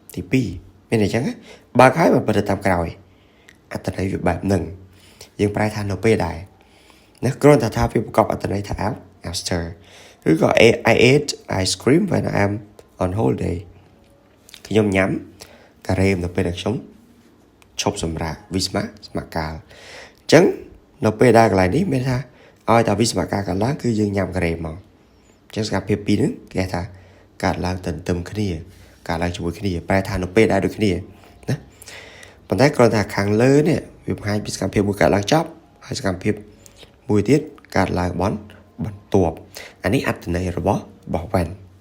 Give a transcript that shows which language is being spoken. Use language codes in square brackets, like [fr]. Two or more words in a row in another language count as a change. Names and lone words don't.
[km] 2 មានអញ្ចឹងបើកហើយមកពិនិត្យតាមក្រោយអត្ថន័យវាបែបហ្នឹងយើងប្រែថានៅពេលដែរណាគ្រាន់តែថាវាប្រកប អត្ថន័យថា after ឬក៏ [en] I ate ice cream when I am on holiday [km] ខ្ញុំញ៉ាំការ៉េមនៅ ពេលដែលខ្ញុំឈប់សម្រាកវិស្មកាលអញ្ចឹងនៅពេលដែលកន្លែងនេះមានថាឲ្យតែវិស្មកាលកើតឡើងគឺយើងញ៉ាំការ៉េមមកអញ្ចឹងសកម្មភាពពីរហ្នឹងគេថាកើតឡើងទន្ទឹមគ្នាកើតឡើងជាមួយគ្នាប្រែថានៅពេលដែលដូចគ្នាណាប៉ុន្តែគ្រាន់តែខាងលើនេះវាបង្ហាញពីសកម្មភាពមួយកើតឡើងចប់ហើយសកម្មភាពមួយទៀតកើតឡើងបន្ទាប់អានេះអត្ថន័យរបស់ when